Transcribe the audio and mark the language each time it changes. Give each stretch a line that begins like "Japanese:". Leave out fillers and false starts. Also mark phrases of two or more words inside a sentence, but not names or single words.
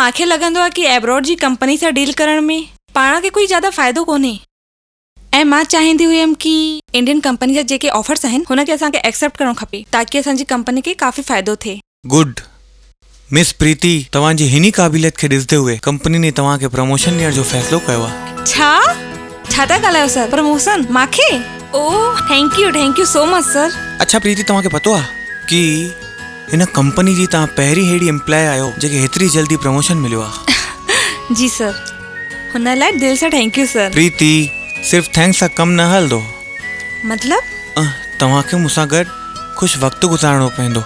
Sindhi: मूंखे लॻंदो आहे कि एब्रॉड जी कंपनी सां डील करण में पाण खे कोई ज़्यादा फ़ाइदो कोन्हे ऐं मां चाहींदी हुयमि कि
English: Indian company
Sindhi: जा जेके ऑफर्स आहिनि हुनखे असांखे एक्सेप्ट करणो खपे ताकि असांजी कंपनी खे काफ़ी फ़ाइदो थिए।
English: good miss
Sindhi: प्रीति, तव्हांजी हिनी क़ाबिलियत खे ॾिसंदे हुए कंपनी ने तव्हांखे प्रमोशन ॾियण जो फ़ैसिलो कयो आहे। छा था ॻाल्हायो सर? प्रमोशन मूंखे?
English: Oh thank you so much sir.
Sindhi: अच्छा प्रीति, तव्हांखे पतो आहे कि हिन कंपनी जी तव्हां पहिरीं अहिड़ी एम्प्लॉय आहियो जंहिंखे हेतिरी जल्दी प्रमोशन मिलियो आहे। जी सर, हुन लाइ दिलि सां
English: thank you sir.
Sindhi: प्रीति, सिर्फ़ु थैंक्स सां कमु न हलंदो। मतलब? तव्हांखे मूंसां गॾु कुझु वक़्तु गुज़ारणो पवंदो।